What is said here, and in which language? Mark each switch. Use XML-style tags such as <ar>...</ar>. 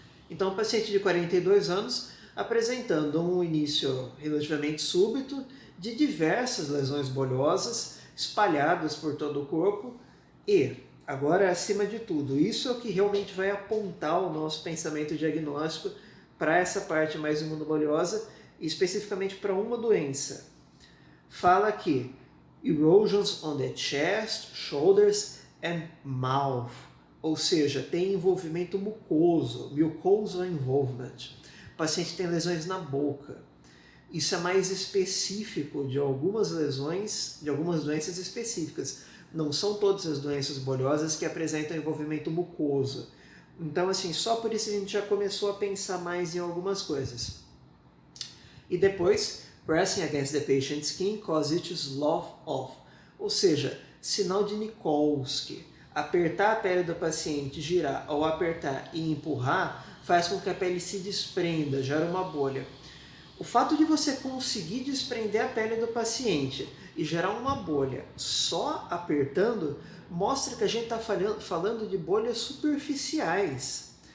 <pt>Então, um paciente de 42 anos apresentando um início relativamente súbito de diversas lesões bolhosas espalhadas por todo o corpo e, agora acima de tudo, isso é o que realmente vai apontar o nosso pensamento diagnóstico para essa parte mais imunobolhosa e especificamente para uma doença. Fala aqui,</pt> <en>erosions on the chest, shoulders and mouth.</en> <pt>Ou seja, tem envolvimento mucoso,</pt> <en>mucosal involvement.</en> <pt>O paciente tem lesões na boca. Isso é mais específico de algumas lesões, de algumas doenças específicas. Não são todas as doenças bolhosas que apresentam envolvimento mucoso. Então, assim, só por isso a gente já começou a pensar mais em algumas coisas. E depois,</pt> <en>pressing against the patient's skin causes it to slough off.</en> <pt>Ou seja, sinal de Nikolsky. Apertar a pele do paciente, girar ou apertar e empurrar faz com que a pele se desprenda, gera uma bolha. O fato de você conseguir desprender a pele do paciente e gerar uma bolha só apertando mostra que a gente está falando de bolhas superficiais.</pt>